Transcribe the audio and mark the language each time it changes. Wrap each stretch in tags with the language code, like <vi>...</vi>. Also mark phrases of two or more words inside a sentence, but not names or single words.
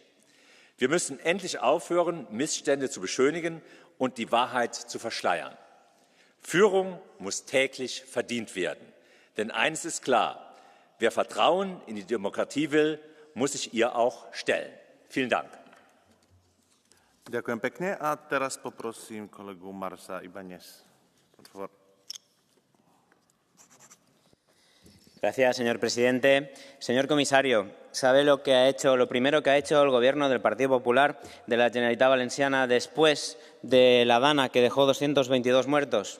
<de>Wir müssen endlich aufhören, Missstände zu beschönigen und die Wahrheit zu verschleiern. Führung muss täglich verdient werden. Denn eines ist klar: Wer Vertrauen in die Demokratie will, muss sich ihr auch stellen. Vielen Dank.</de> <sk>Ďakujem pekne a teraz poprosím kolegu Marsa Ibáñez.</sk> <es>Por favor. Gracias, señor presidente. Señor comisario, ¿sabe lo primero que ha hecho el Gobierno del Partido Popular de la Generalitat Valenciana después de la Dana, que dejó 222 muertos?</es>